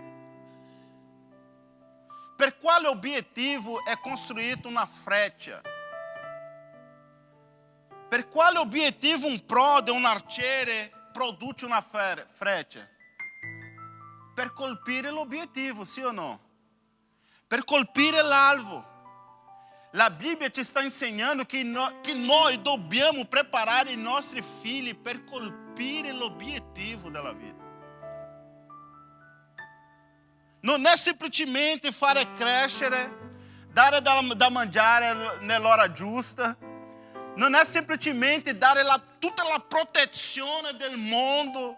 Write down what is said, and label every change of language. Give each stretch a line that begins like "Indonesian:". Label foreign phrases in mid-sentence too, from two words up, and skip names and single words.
Italian: Per quale obiettivo è costruita una freccia? Per quale obiettivo un prode, un arciere produce una freccia? Per colpire l'obiettivo, sì o no? Per colpire l'alvo.
Portuguese: a Bíblia te está ensinando que nós
Italian: dobbiamo preparare i nostri figli per colpire l'obiettivo della vita. Non è semplicemente fare crescere, dare da mangiare nell'ora giusta. Non è semplicemente dare tutta la protezione del mondo.